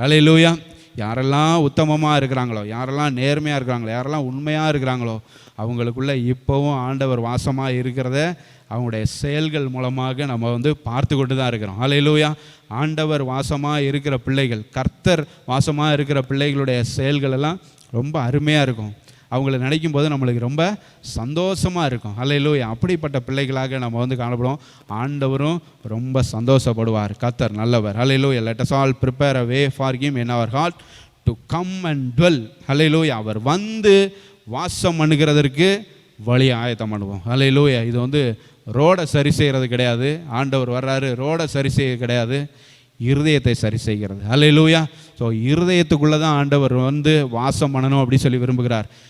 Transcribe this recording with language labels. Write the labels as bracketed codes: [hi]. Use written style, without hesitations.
[ta] ஹல்லேலூயா, யாரெல்லாம் உத்தமமாக இருக்கிறாங்களோ, யாரெல்லாம் நேர்மையாக இருக்கிறாங்களோ, யாரெல்லாம் உண்மையாக இருக்கிறாங்களோ அவங்களுக்குள்ளே இப்போவும் ஆண்டவர் வாசமாக இருக்கிறத அவங்களுடைய செயல்கள் மூலமாக நம்ம வந்து பார்த்து கொண்டு தான் இருக்கிறோம். ஹல்லேலூயா, ஆண்டவர் வாசமாக இருக்கிற பிள்ளைகள், கர்த்தர் வாசமாக இருக்கிற பிள்ளைகளுடைய செயல்கள் எல்லாம் ரொம்ப அருமையாக இருக்கும். அவங்கள நினைக்கும் போது நம்மளுக்கு ரொம்ப சந்தோஷமாக இருக்கும். ஹல்லேலூயா, அப்படிப்பட்ட பிள்ளைகளாக நம்ம வந்து காணப்படுவோம். ஆண்டவரும் ரொம்ப சந்தோஷப்படுவார். கர்த்தர் நல்லவர். [en] ஹல்லேலூயா, let us all prepare a way for him in our heart to come and dwell. [ta] ஹல்லேலூயா, அவர் வந்து வாசம் பண்ணுகிறதற்கு வழியை ஆயத்தம் பண்ணுவோம். ஹல்லேலூயா, இது வந்து ரோடை சரி செய்கிறது கிடையாது. ஆண்டவர் வர்றாரு, ரோடை சரி செய்ய கிடையாது, இருதயத்தை சரி செய்கிறது. ஹல்லேலூயா, ஸோ இருதயத்துக்குள்ளே தான் ஆண்டவர் வந்து வாசம் பண்ணணும் அப்படி சொல்லி விரும்புகிறார்.